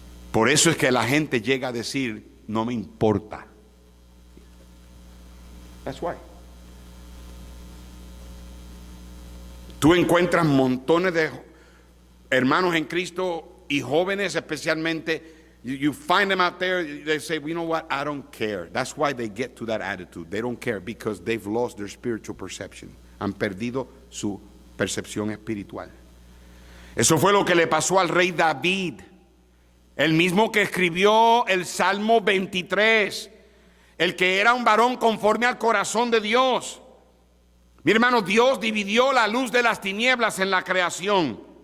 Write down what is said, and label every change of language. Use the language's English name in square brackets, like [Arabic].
[Spanish] Por eso es que la gente llega a decir, no me importa. [English] That's why. [Spanish] Tú encuentras montones de hermanos en Cristo y jóvenes especialmente. [English] You find them out there, they say, you know what, I don't care. That's why they get to that attitude. They don't care because they've lost their spiritual perception. [Spanish] Han perdido su percepción espiritual. Eso fue lo que le pasó al rey David, el mismo que escribió el Salmo 23, el que era un varón conforme al corazón de Dios. Mi hermano, Dios dividió la luz de las tinieblas en la creación.